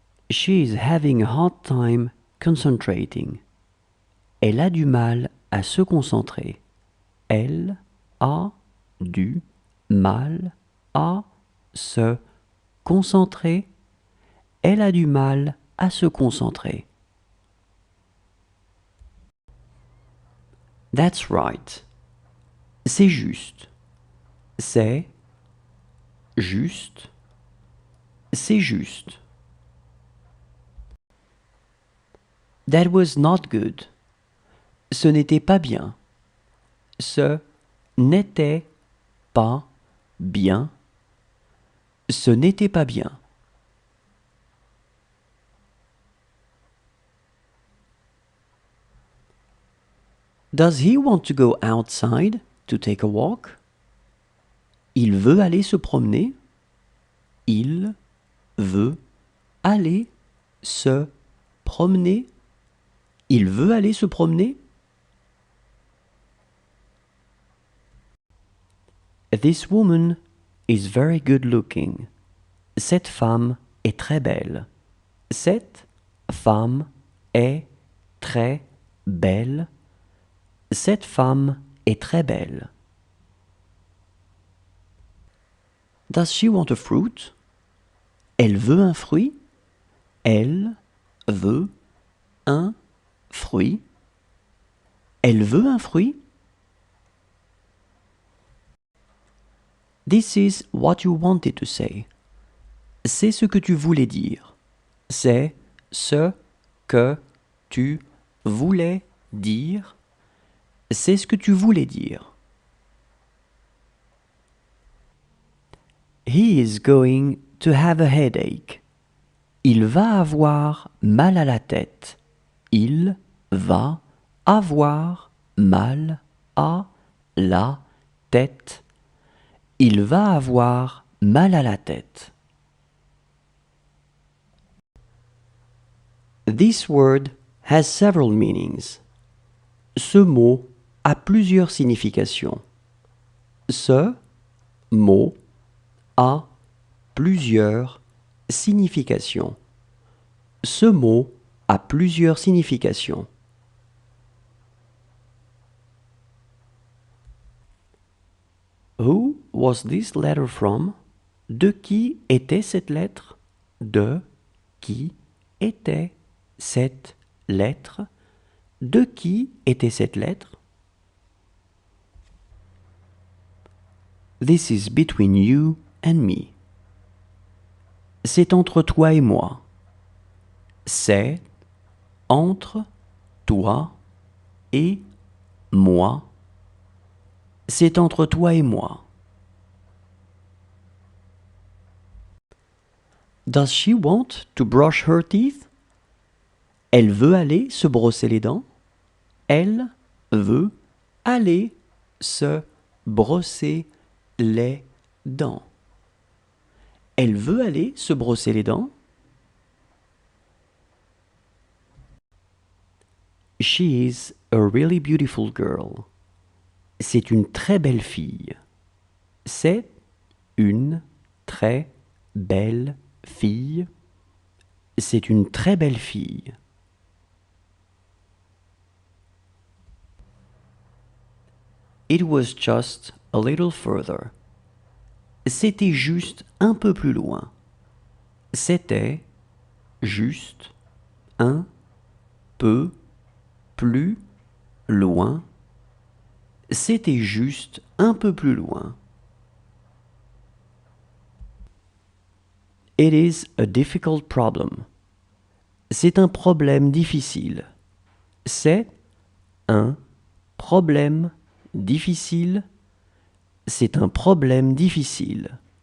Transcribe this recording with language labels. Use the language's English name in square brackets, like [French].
[English] She is having a hard time concentrating. [French] Elle a du mal à se concentrer. Elle a du mal à se concentrer. Elle a du mal à se concentrer. [English] That's right. [French] C'est juste. C'est juste. C'est juste. [English] That was not good. [French] Ce n'était pas bien. Ce n'était pas bien. Ce n'était pas bien. [English] Does he want to go outside to take a walk? [French] Il veut aller se promener. Il veut aller se promener. Il veut aller se promener. [English] This woman is very good looking. [French] Cette femme est très belle. Cette femme est très belle. Cette femme est très belle. [English] Does she want a fruit? [French] Elle veut un fruit. Elle veut un fruit. Elle veut un fruit. [English] This is what you wanted to say. [French] C'est ce que tu voulais dire. C'est ce que tu voulais dire. C'est ce que tu voulais dire. [English] He is going to have a headache. [French] Il va avoir mal à la tête. Il va avoir mal à la tête. Il va avoir mal à la tête. [English] This word has several meanings. [French] Ce mot a plusieurs significations. Ce mot a plusieurs significations. Ce mot a plusieurs significations. [English] Who was this letter from? [French] De qui était cette lettre? De qui était cette lettre? De qui était cette lettre? [English] This is between you and me. [French] C'est entre toi et moi. C'est entre toi et moi. C'est entre toi et moi. [English] Does she want to brush her teeth? [French] Elle veut aller se brosser les dents. Elle veut aller se brosser les dents. Elle veut aller se brosser les dents. [English] She is a really beautiful girl. [French] C'est une très belle fille. C'est une très belle fille. C'est une très belle fille. [English] It was just a little further. [French] C'était juste un peu plus loin. C'était juste un peu plus loin. C'était juste un peu plus loin. [English] It is a difficult problem. [French] C'est un problème difficile. C'est un problème difficile. C'est un problème difficile.